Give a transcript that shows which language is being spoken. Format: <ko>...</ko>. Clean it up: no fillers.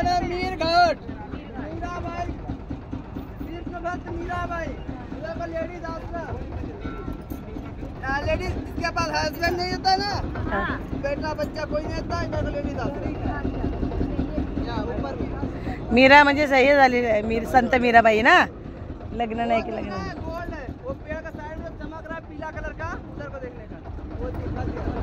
<hi>Mirghat Mirabai तीर्थभक्त Mirabai ladies आश्रम. Ladies जिसके पास husband नहीं होता ना, बेटा बच्चा कोई नहीं होता, इधर लेडीज आश्रम ऊपर में.</hi> <mr>मीरा म्हणजे हे झालेली आहे, संत मीराबाई ना. लग्न नाही केलं.</mr> <hi>गोल्ड है वो पेड़ का साइड में चमक रहा है पीला कलर का, उधर को देखने का वो दिखा दिया.</hi>